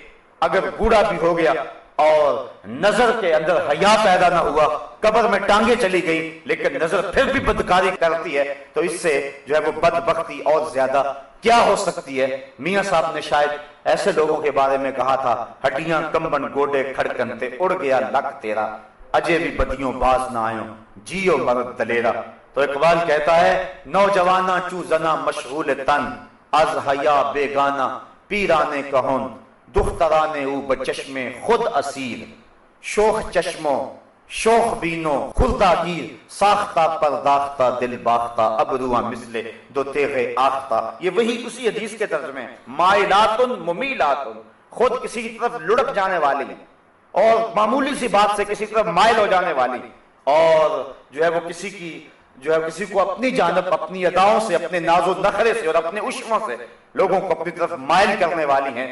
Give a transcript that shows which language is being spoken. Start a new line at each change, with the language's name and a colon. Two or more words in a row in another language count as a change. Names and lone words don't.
Urdu: اگر بوڑھا بھی ہو گیا اور نظر کے اندر حیا پیدا نہ ہوا، قبر میں ٹانگیں چلی گئی، لیکن نظر پھر بھی بدکاری کرتی ہے، تو اس سے جو ہے وہ بدبختی اور زیادہ کیا ہو سکتی ہے۔ میاں صاحب نے شاید ایسے لوگوں کے بارے میں کہا تھا،
Punjabi: ہڈیاں کمبن گوڈے کھڑکن تے اڑ گیا لک تیرا، اجے بھی بدیوں باز نہ آئوں جیو مرد دلیرا۔
Urdu: تو اقبال کہتا ہے
Persian: نوجواناں چو زنا مشغول تن، از حیا بیگانہ پیرانے کہن، دخترانے او بچشم خود اسیر، شوخ چشموں شوخ بینو خردہ گیر، ساختہ پرداختہ دل باختہ ابروہ مثل دو تیغ آختہ۔
Urdu: یہ وہی اسی حدیث کے ترجمے ہیں،
Arabic: مائلاتن ممیلاتن،
Urdu: خود کسی کی طرف لڑک جانے والی اور معمولی سی بات سے کسی طرف مائل ہو جانے والی، اور جو ہے وہ کسی کو اپنی جانب اپنی اداؤں سے، اپنے ناز و نخرے سے اور اپنے عشموں سے لوگوں کو اپنی طرف مائل کرنے والی ہیں۔